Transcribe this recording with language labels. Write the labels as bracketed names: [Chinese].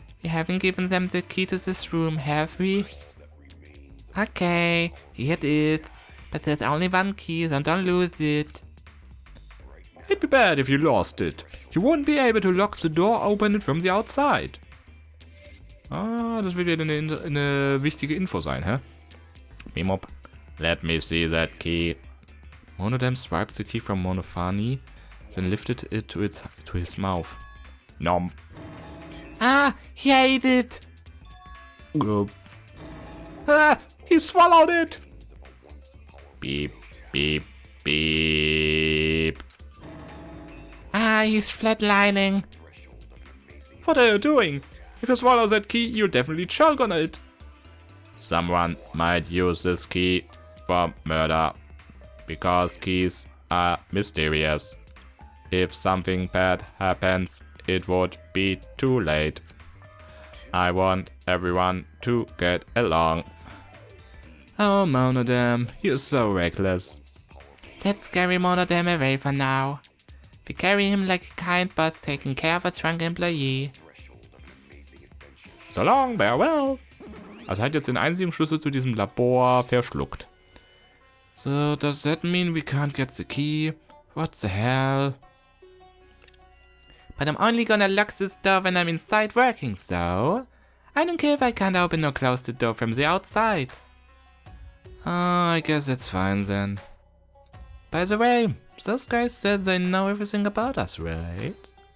[English] We haven't given them the key to this room, have we? Okay, here it is. But there's only one key, so don't lose it. It'd be bad if you lost it. You wouldn't be able to lock the door open from the outside. [German] Ah, das wird wieder eine wichtige Info sein, hä? [English] Mimop, let me see that key. Monodam swiped the key from Monofani, then lifted it to his mouth. Nom. Ah, he ate it! He swallowed it! Beep, beep, beep. Ah, he's flatlining. What are you doing? If you swallow that key, you'll definitely choke on it. Someone might use this key for murder. Because keys are mysterious. If something bad happens, it would be too late. I want everyone to get along. Oh, Monodam, you're so reckless. Let's carry Monodam away for now. We carry him like a kind boss taking care of a drunk employee. So long, farewell. [German] Also hat jetzt den einzigen Schlüssel zu diesem Labor verschluckt. [English] So, does that mean we can't get the key? What the hell? But I'm only gonna lock this door when I'm inside working, so I don't care if I can't open or close the door from the outside. Oh, I guess that's fine then. By the way, those guys said they know everything about us, right?